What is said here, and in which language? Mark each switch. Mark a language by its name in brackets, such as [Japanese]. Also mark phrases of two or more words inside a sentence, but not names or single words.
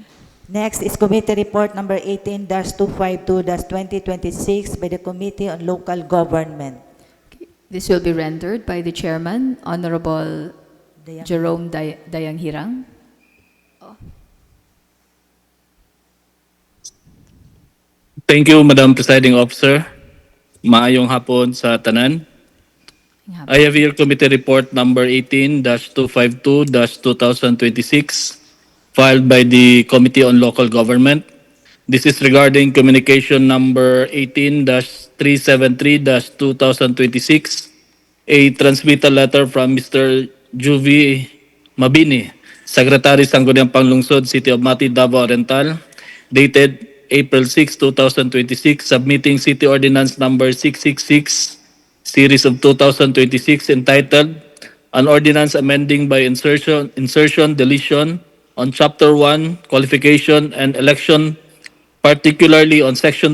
[English] Next is Committee Report number 18-252-2026 by the Committee on Local Government. This will be rendered by the Chairman, Honorable Jerome Dayanghirang. Thank you, Madam Presiding Officer. [Hiligaynon] Maayong hapon sa tanan. [English] I have here Committee Report number 18-252-2026 filed by the Committee on Local Government. This is regarding communication number 18-373-2026, a transmittal letter from Mr. Juvie Mabini, Secretary Sangguniang Panlalawigan, City of Mati, Davao Oriental, dated April 6, 2026, submitting City Ordinance number 666, Series of 2026, entitled An Ordinance Amending by Insertion, Deletion on Chapter 1, Qualification and Election, particularly on Section